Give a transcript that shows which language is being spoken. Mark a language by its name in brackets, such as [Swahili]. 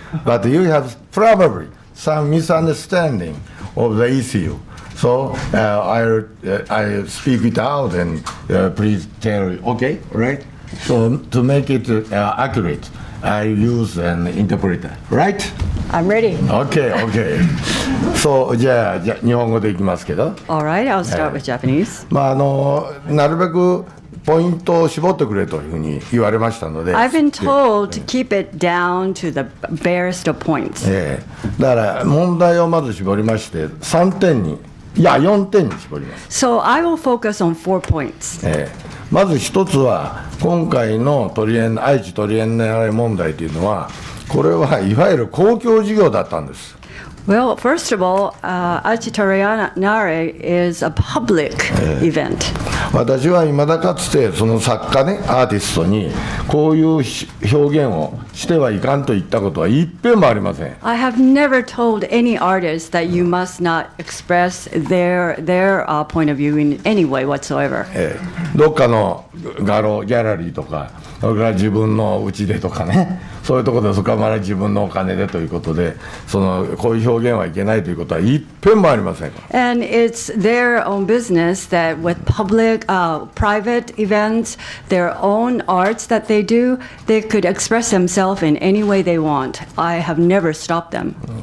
[English] But you have probably some misunderstanding of the issue. So I speak it out, and please tell me, okay, right? So to make it accurate, I use an interpreter, right? I'm ready. Okay. [Japanese] So じゃあ日本語でいきますけど。 [English] All right, I'll start with Japanese. [Japanese] なるべくポイントを絞ってくれというふうに言われましたので。 [English] I've been told to keep it down to the barest of points. [Japanese] だから問題をまず絞りまして4点に絞ります。 [English] So I will focus on 4 points. [Japanese] まず一つは今回の愛知トリエンナーレ問題というのはこれはいわゆる公共事業だったんです。 [English] Well, first of all, Aichi Triennale is a public event. [Japanese] 私は未だかつてその作家ね、アーティストにこういう表現をしてはいかんと言ったことは一遍もありません。 [English] I have never told any artist that you must not express their point of view in any way whatsoever. [Japanese] どっかの画廊ギャラリーとか、それから自分の家でとかね、そういうところでそこから自分のお金でということで、こういう表現はいけないということは一遍もありません。 [English] And it's their own business that with public, private events, their own arts that they do, they could express themselves in any way they want. I have never stopped them.